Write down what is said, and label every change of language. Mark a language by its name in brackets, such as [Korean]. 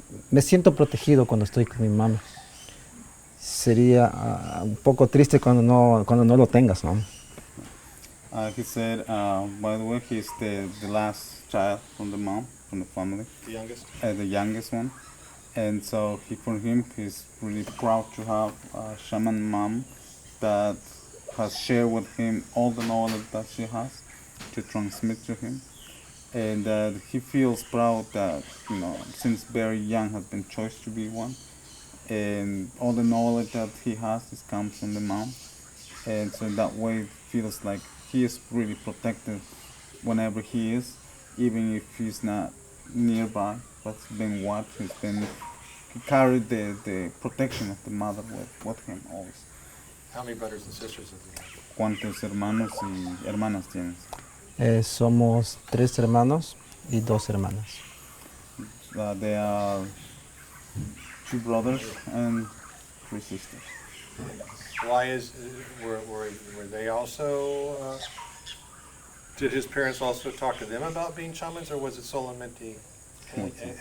[Spanish] Me siento protegido cuando estoy con mi mamá. Sería un poco triste cuando no lo tengas, ¿no? [English] He said, by the way, he's the last child from the mom, from the family. The youngest? The youngest one. And so for him, he's really proud to have a shaman mom that has shared with him all the knowledge that she has to transmit to him. And that he feels proud that, since very young has been chosen to be one. And all the knowledge that he has comes from the mom. And so that way it feels like he is really protected whenever he is, even if he's not nearby, but he's been watched, he carried the protection of the mother with him always. How many brothers and sisters does he have? [Spanish] ¿Cuántos hermanos y hermanas tienes? Somos 3 hermanos y 2 hermanas. [English] They are 2 brothers and 3 sisters. Why is, were they also, did his parents also talk to them about being shamans, or was it [Spanish] solamente él?